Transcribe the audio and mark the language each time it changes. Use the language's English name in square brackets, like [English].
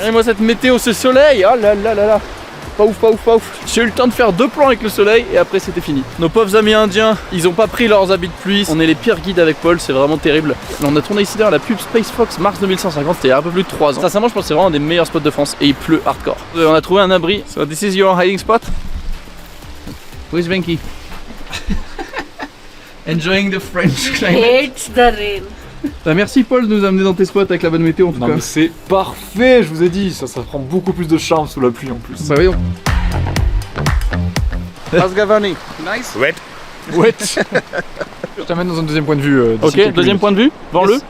[French] Et moi cette météo, ce soleil, oh là là là là. Pas ouf, pas ouf, pas ouf. J'ai eu le temps de faire 2 plans avec le soleil et après c'était fini. Nos pauvres amis indiens, ils ont pas pris leurs habits de pluie. On est les pires guides avec Paul, c'est vraiment terrible. On a tourné ici d'ailleurs la pub Space Fox mars 2150, c'était il y a un peu plus de 3 ans. Sincèrement, je pense que c'est vraiment un des meilleurs spots de France et il pleut hardcore. On a trouvé un abri. [English] So this is your hiding spot. Where's Venki? Enjoying the French climate. Hates the rain. [French] Merci Paul de nous amener dans tes spots avec la bonne météo en tout Non cas. mais c'est parfait, je vous ai dit, ça prend beaucoup plus de charme sous la pluie en plus. Bah voyons. [English] How's Gavarnie? Nice. Wet. [French] Ouais. Je t'amène dans un deuxième point de vue. Ok, deuxième point de vue, vends-le.